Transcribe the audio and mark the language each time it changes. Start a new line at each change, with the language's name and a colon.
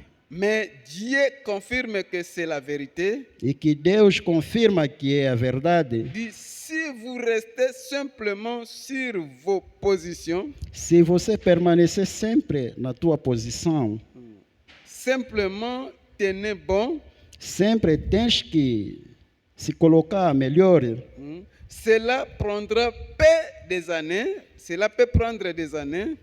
French: Mais Dieu confirme que c'est la vérité.
Portuguese: e que Deus confirma que é a verdade,
French: Dit, si vous restez simplement sur vos positions,
Portuguese: se você permanecer sempre na tua posição,
French: simplement tenez bon,
Portuguese: sempre tens que se colocar melhor,
French: cela prendra peu des années, cela peut prendre des années,